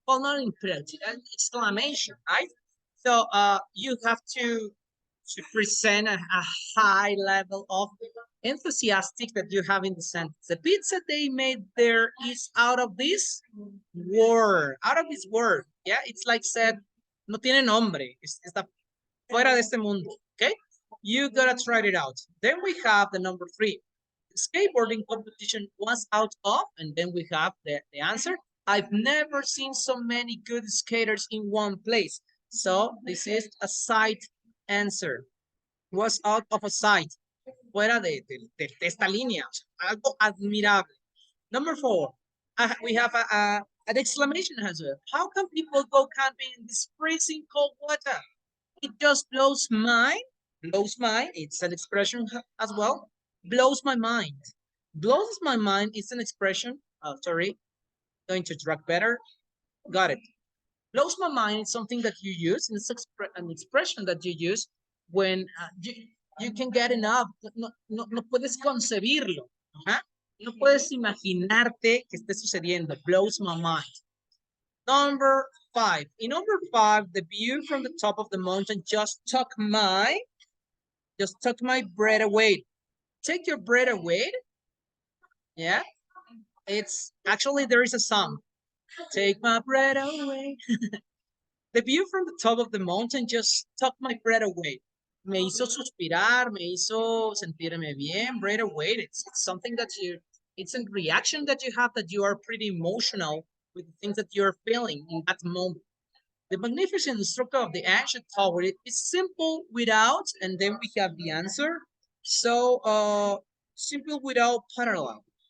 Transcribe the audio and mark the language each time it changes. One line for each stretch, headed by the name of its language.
English: Well, not imperative, an exclamation, right? So you have to present a high level of enthusiastic that you have in the sentence. The pizza they made there is out of this world, out of this world. Yeah, it's like said,
Spanish: no tiene nombre, está fuera de este mundo.
English: Okay, you gotta try it out. Then we have the number 3. The skateboarding competition was out of, and then we have the answer. I've never seen so many good skaters in one place. So this is a side answer. Was out of a sight.
Spanish: Fuera de esta línea. Algo admirable.
English: Number 4. We have an exclamation answer. How can people go camping in this freezing cold water? It just blows my it's an expression as well. Blows my mind. Blows my mind is an expression. Oh, sorry. Going to drag better. Got it. Blows my mind is something that you use, and it's an expression that you use when you can get enough.
Spanish: No puedes concebirlo. ¿Ah? No puedes imaginarte que esté sucediendo.
English: Blows my mind. Number 5. In number 5, the view from the top of the mountain just took my breath away. Take your breath away. Yeah. It's actually, there is a song. Take my breath away. The view from the top of the mountain just took my breath away.
Spanish: Me hizo suspirar, me hizo sentirme bien,
English: breath away. It's something that it's a reaction that you have, that you are pretty emotional with the things that you're feeling in that moment. The magnificent structure of the ancient tower is simple without, and then we have the answer. So simple without parallel.